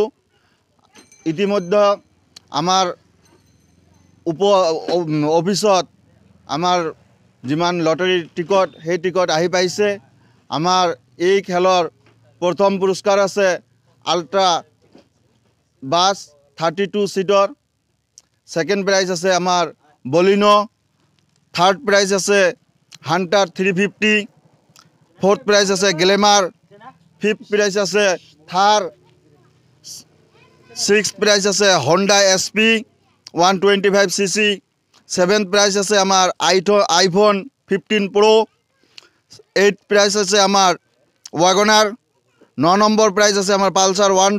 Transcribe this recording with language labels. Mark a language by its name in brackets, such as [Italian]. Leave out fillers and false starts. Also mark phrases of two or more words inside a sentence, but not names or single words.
[Assamese] ইতিমধ্যে আমাৰ অফিসত আমাৰ যিমান লটাৰীৰ টিকট সেই টিকট আহি পাইছে। আমাৰ এই খেলৰ প্ৰথম পুৰস্কাৰ আছে [English] ultra bus [Assamese] 32 সিটৰ, [English] second prize [Assamese] আছে আমাৰ বলিনো, [English] third prize [Assamese] আছে হান্টাৰ 350, [English] fourth prize [Assamese] আছে গ্লেমার, [English] fifth prize [Assamese] আছে থার, [English] six prize [Assamese] আছে হন্ডা SP 125cc, [English] seventh prize [Assamese] আছে আমার আইফোন 15 Pro, [English] eighth prize [Assamese] আছে আমার ওয়াগনার, 9 [English] number prize [Assamese] আছে আমার পালসার